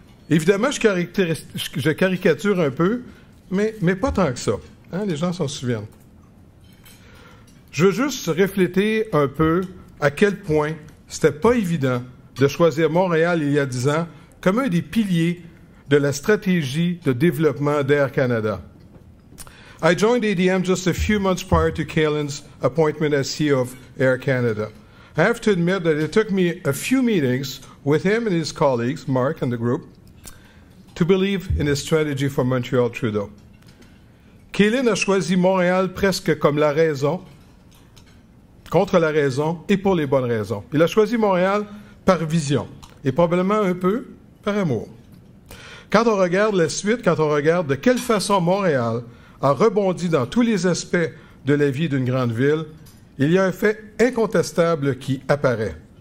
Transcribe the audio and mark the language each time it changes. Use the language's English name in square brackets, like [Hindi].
[French] Évidemment, je caricature un peu, mais pas tant que ça. Hein, les gens s'en souviennent. Je veux juste refléter un peu à quel point c'était pas évident de choisir Montréal il y a 10 ans comme un des piliers de la stratégie de développement d'Air Canada. [English] I joined ADM just a few months prior to Kaylin's appointment as CEO of Air Canada. I have to admit that it took me a few meetings with him and his colleagues, Mark and the group, to believe in his strategy for Montreal Trudeau. [French] Kaylin a choisi Montréal presque comme la raison, contre la raison et pour les bonnes raisons. Il a choisi Montréal par vision et probablement un peu par amour. Quand on regarde la suite, quand on regarde de quelle façon Montréal a rebondi dans tous les aspects de la vie d'une grande ville, il y a un fait incontestable qui apparaît.